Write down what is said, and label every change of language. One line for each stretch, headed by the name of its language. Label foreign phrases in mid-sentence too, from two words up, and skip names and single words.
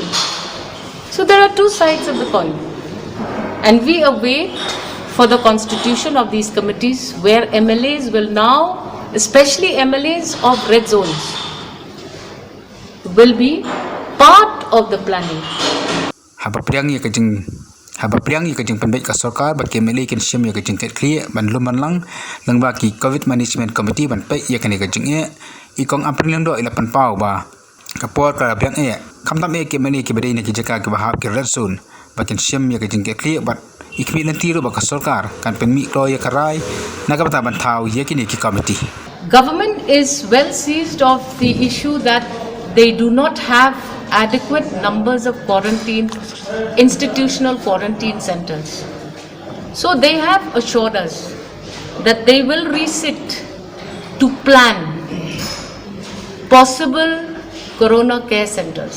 English: So there are two sides of the coin, and we await for the constitution of these committees where MLAs will now, especially MLAs of red zones, will be part of the planning.
Khasi: Haba priang ya kajing penbaik ka sarkar bat kemeli kin syam ya kajing ket kli ban luman lang baki
English: COVID management committee
Khasi: ban pai ya kani kajing e ikong apring lang do ilapan pau ba kapor ka priang e kamtam e kemeli ki badai ne ki jaka ki bahap ki
English: red zone
Khasi: bakin syam ya kajing ket kli bat ikmi lan tiru ba ka sarkar kan penmi klo ya karai nagabata ban thau ya kini ki committee.
English: Government is well seized of the issue that they do not have adequate numbers of institutional quarantine centers. So they have assured us that they will resit to plan possible corona care centers.